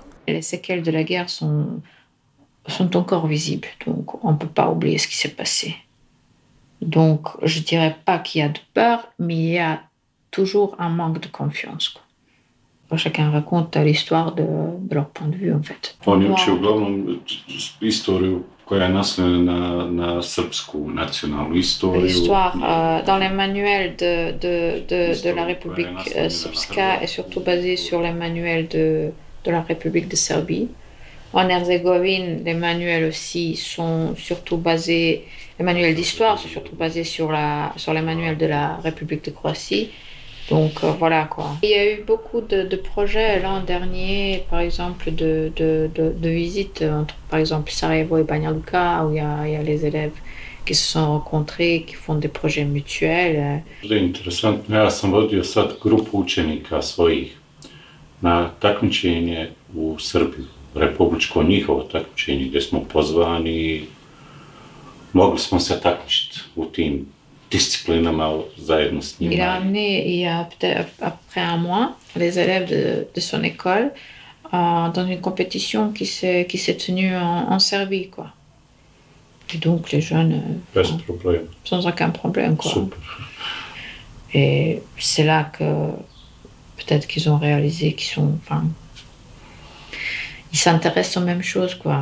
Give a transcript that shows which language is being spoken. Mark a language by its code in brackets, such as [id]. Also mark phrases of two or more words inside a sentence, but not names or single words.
[fr] Les séquelles de la guerre sont encore visibles, donc on ne peut pas oublier ce qui s'est passé. Donc je ne dirais pas qu'il y a de peur, mais il y a toujours un manque de confiance, quoi. Chacun raconte l'histoire de leur point de vue, en fait. [bs] On uči uglavnom istoriju koja je naslonjena na srpsku nacionalnu istoriju. [fr] L'histoire dans les manuels de la République srpska est surtout basée sur les manuels de la République de Serbie. En Herzégovine, les manuels aussi sont surtout basés, les manuels d'histoire sont surtout basés sur les manuels de la République de Croatie. Donc voilà quoi. Il y a eu beaucoup de projets l'an dernier, par exemple de visites entre par exemple Sarajevo et Banja Luka, où il y a les élèves qui se sont rencontrés, qui font des projets mutuels. C'est intéressant. [bs] Ja sam vodio sad grupu učenika svojih na takmičenje u Srbiji, republičko njihovo takmičenje gdje smo pozvani, mogli smo se takmičiti u tim disciplinama zajedno s njima. [fr] Il a amené, il y a peut-être après un mois, les élèves de son école dans une compétition qui s'est tenue en Serbie, quoi. Et donc les jeunes sans aucun problème, quoi. Super. Et c'est là que peut-être qu'ils ont réalisé ils s'intéressent aux mêmes choses, quoi.